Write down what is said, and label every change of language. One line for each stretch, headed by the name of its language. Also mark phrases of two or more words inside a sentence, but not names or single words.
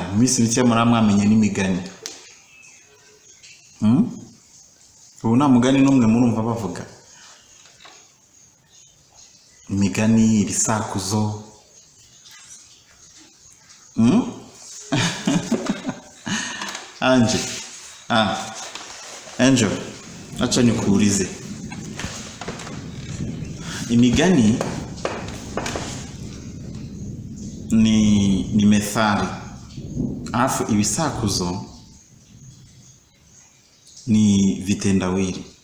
Kinyarwanda: Mu minsi mike yamara mwamenye n'imigani. Ubu nta mugani n'umwe murumva bavuga. Imigani, ibisakuzo. Anje.
Swahili: Angel. Acha nikuulize. Imigani ni methali. Alafu ibisakuzo ni vitendawili.